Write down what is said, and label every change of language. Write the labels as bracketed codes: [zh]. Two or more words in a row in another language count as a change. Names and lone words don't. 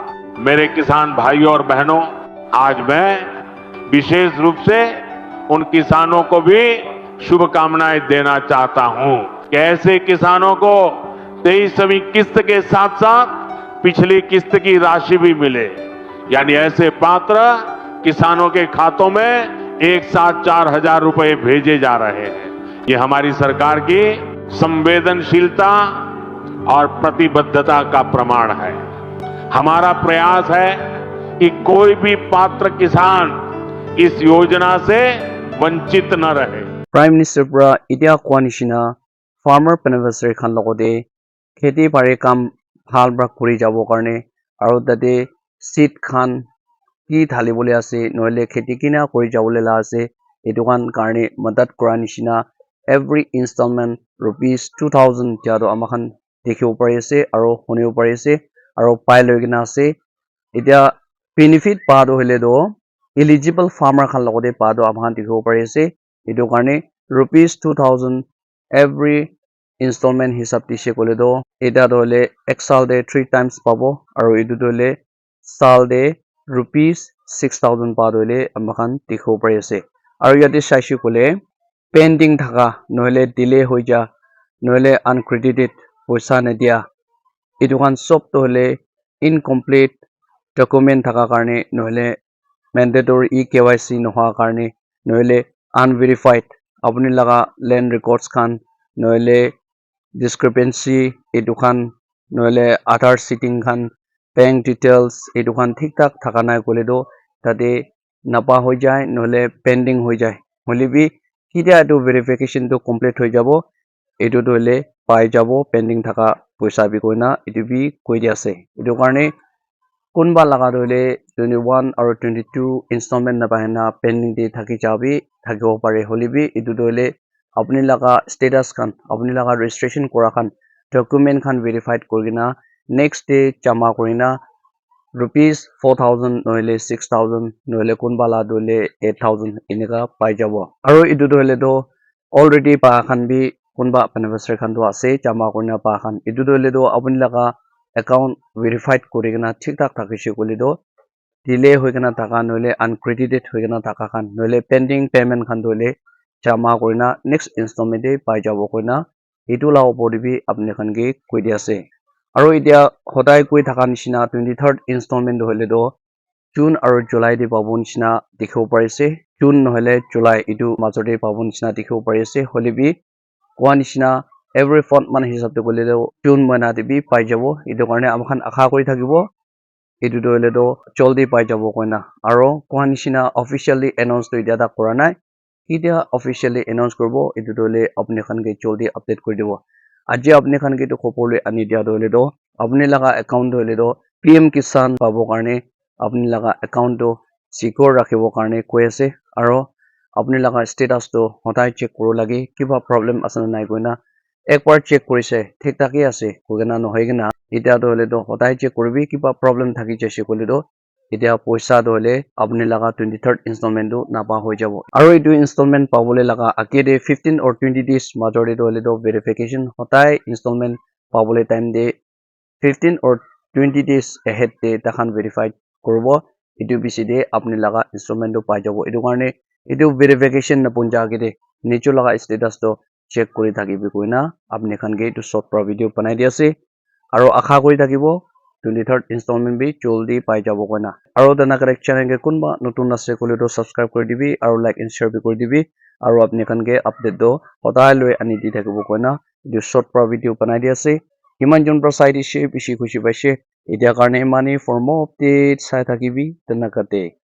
[hi] मेरे किसान भाइयों और बहनों, आज मैं विशेष रूप से उन किसानों को भी शुभकामनाएं देना चाहता हूं कि ऐसे किसानों को 23वीं किस्त के साथ साथ पिछली किस्त की राशि भी मिले, यानी ऐसे पात्र किसानों के खातों में एक साथ 4,000 रुपए भेजे जा रहे हैं। ये हमारी सरकार की संवेदनशीलता और प्रतिबद्धता का प्रमाण है। हमारा प्रयास है कि कोई भी पात्र किसान इस योजना से वंचित न रहे। [en] Prime Minister [nag] pra itia kwanishina [en] farmer beneficiary [nag] khan logode kheti pare kam bhal bra kuri jabo karne aro tate seed khan ki dhalibole ase noile kheti kina kuri jabole la ase etu khan karne madad kora nishina [en] every installment rupees 2000 [nag] ja do amakhan dekhibo pari ase aro honibo pari ase aro pai loi kina ase itia benefit pa do hile do [en] eligible farmer [nag] khan logode pa do amakhan dekhibo pari ase etu karne rupees 2000 [en] every installment [nag] hisab tishe kole do eta dole ek sal de [en] 3 times [nag] pabo aro etu dole sal de rupees 6000 pa dole amakhan dekhibo pari ase aro yate saishe kole pending thaka noile delay hoi ja noile uncredited poisa na dia etu khan sob dole [en] incomplete document [nag] thaka karne noile [en] mandatory EKYC [nag] noha karne noile unverified apni laga [en] land records [nag] khan noile discrepancy etu khan noile [en] Aadhaar setting [nag] khan [en] bank details [nag] etu khan thik tak thaka nai kole do tate napa hoi jai noile pending hoi jai hole bi kitia etu verification to complete hoi jabo etu dole pai jabo pending thaka poisa bi koina etu bi koi dia ase etu karne kunba laga dole 21 or 22 installment na bahena pending de thaki jabi thakibo pare holibi etu dole apni laga status khan apni laga registration kora khan document khan verified korina [en] next day [nag] jama korina rupees 4000 noile 6000 noile kunba la dole 8000 inega pai jabo aro etu dole do already pa khan bi kunba beneficiary khan do ase jama korina pa khan etu dole do apni laga account verified korigena thik thak thakise kole do delay hoigena thaka noile uncredited hoigena thaka khan noile [en] pending payment [nag] khan dole jama korina [en] next installment [nag] de pai jabo koina etu la opor de bi apni khan ge koi dia ase aro itia hodai koi thaka nishina [en] 23rd installment [nag] hole do June aro July de pabo nishina dekhibo pari ase June nohole July etu major de pabo nishina dekhibo pari ase hole bi kwa nishina [en] every fourth [nag] month hisab de kole do June mahina de bi pai jabo etu karne amakhan akha kori thakibo etu dole do joldi pai jabo koina aro kwa nishina [en] officially announce [nag] to itia ta kora nai itia [en] officially announce [nag] korbo etu dole apni khan ge joldi update kori dibo aji apni khan ge to khopor le ani dia dole do apni laga account dole do PM Kisan pabo karne apni laga account to secure rakhibo karne koi ase aro apni laga status to hodai check koro lage kiba problem asana nai koina ekbar check korise thik thaki ase kogena no hoigena itia dole do hodai check korbi kiba problem thaki jese kole do itia poisa dole apni laga [en] 23rd installment [nag] do napa hoi jabo aro etu installment pabole laga akede [en] 15 or 20 days [nag] major de dole do verification hodai installment pabole time de [en] 15 or 20 days ahead [nag] de takhan verified korbo etu bisi de apni laga installment do pai jabo etu karne etu verification na punja agede nicho laga status to check kori thakibi koina apni khan ge etu short pro video banai dia ase aro akha kori thakibo [en] 23rd installment [nag] bi joldi pai jabo koina aro dana [en] correct channel [nag] ge kunba notun ase kole to subscribe kori dibi aro [en] like and share [nag] bi kori dibi aro apni khan ge update do hodai loi ani di thakibo koina etu short pro video banai dia ase himan jon pro side she bishi khushi paise etia karne mani [en] for more updates [nag] sai thakibi dana kate